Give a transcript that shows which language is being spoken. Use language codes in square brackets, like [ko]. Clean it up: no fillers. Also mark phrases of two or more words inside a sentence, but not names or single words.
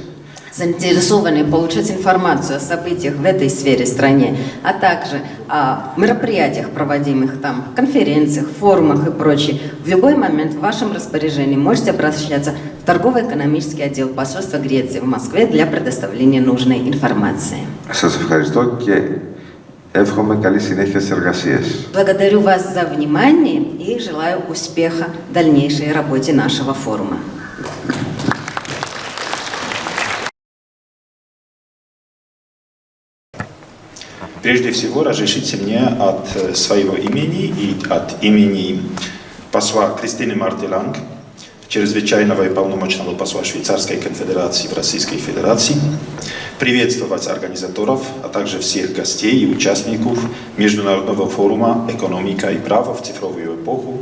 [ru] Заинтересованные получать информацию о событиях в этой сфере стране, а также о мероприятиях, проводимых там, конференциях, форумах и прочее, в любой момент в вашем распоряжении можете обращаться в торгово-экономический отдел посольства Греции в Москве для предоставления нужной информации. [el] Σας ευχαριστώ και εύχομαι καλή συνέχεια στις εργασίες. [ru] Благодарю вас за внимание и желаю успеха в дальнейшей работе нашего форума. Прежде всего, разрешите мне от своего имени и от имени посла Кристины Мартеланг, чрезвычайного и полномочного посла Швейцарской конфедерации в Российской Федерации, приветствовать организаторов, а также всех гостей и участников Международного форума «Экономика и право в цифровую эпоху.